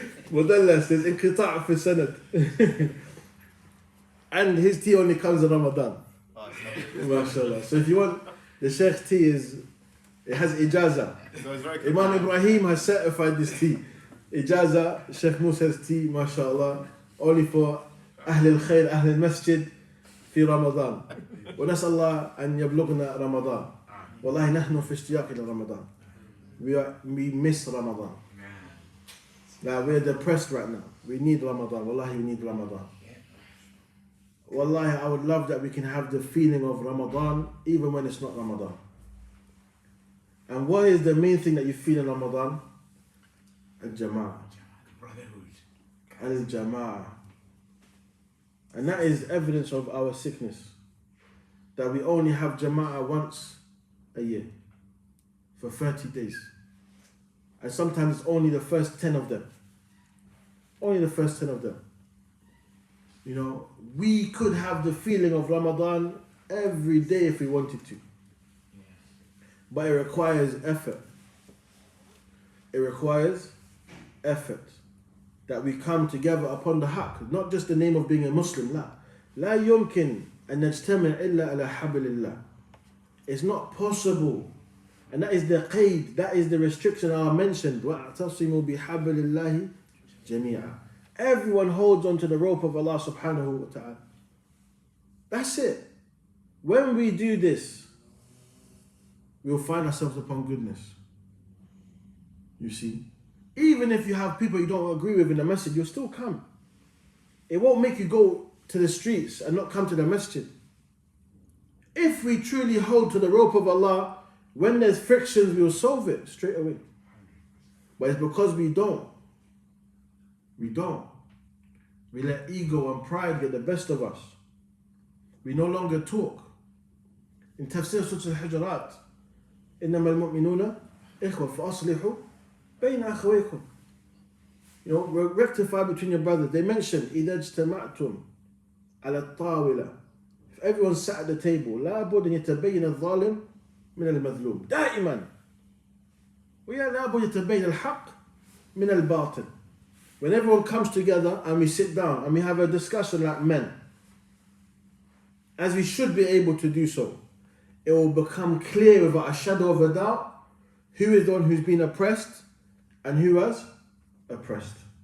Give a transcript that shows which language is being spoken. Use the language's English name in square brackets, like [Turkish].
[English] Mudallas, there's inqita' fi sanad. And his tea only comes in Ramadan. MashaAllah. So if you want, the Sheikh's tea it has ijaza. Imam Ibrahim has certified this tea. Ijaza, Sheikh Musa's tea, MashaAllah, only for Ahl al-Khair, Ahl al-Masjid, [Arabic] في رمضان ونسأل الله أن يبلغنا رمضان والله نحن في اشتياق إلى رمضان. [English] We miss Ramadan. Now we're depressed right now. We need Ramadan. Wallahi, we need Ramadan. Wallahi, I would love that we can have the feeling of Ramadan even when it's not Ramadan. And what is the main thing that you feel in Ramadan? Al-Jama'ah. Brotherhood. Al-Jama'ah. And that is evidence of our sickness. That we only have Jama'ah once a year. For 30 days. And sometimes it's only the first 10 of them. Only the first 10 of them. You know, we could have the feeling of Ramadan every day if we wanted to. But it requires effort. It requires effort. That we come together upon the haqq. Not just the name of being a Muslim. [Arabic] لا يمكن أن نجتمع إلا على حبل الله. [English] It's not possible. And that is the qaid, that is the restriction I mentioned. [Arabic] وَاعْتَصِمُوا بِحَبْلِ اللَّهِ جَمِيعًا. [English] Everyone holds onto the rope of Allah subhanahu wa ta'ala. That's it. When we do this, we'll find ourselves upon goodness. You see? Even if you have people you don't agree with in the masjid, you'll still come. It won't make you go to the streets and not come to the masjid. If we truly hold to the rope of Allah, when there's frictions, we'll solve it straight away. But it's because we don't. We don't. We let ego and pride get the best of us. We no longer talk. In Tafseer surah Al-Hujurat, [Arabic] إِنَّمَا الْمُؤْمِنُونَ إِخْوَةٌ فَأَصْلِحُوا بَيْنَ أَخَوَيْكُمْ. [English] You know, rectify between your brothers. They mentioned [Arabic] إِذَا اجْتَمَعْتُمْ عَلَى الطَّاوِلَةِ. [English] If everyone sat at the table, [Arabic] لَا بُدْ أَنْ يَتَبَيَّنَ الظَّالِمُ من المظلوم دائما ويا لابد يتبين الحق من الباطل. [English] When everyone comes together and we sit down and we have a discussion like men, as we should be able to do so, it will become clear without a shadow of a doubt who is the one who's been oppressed and who was oppressed.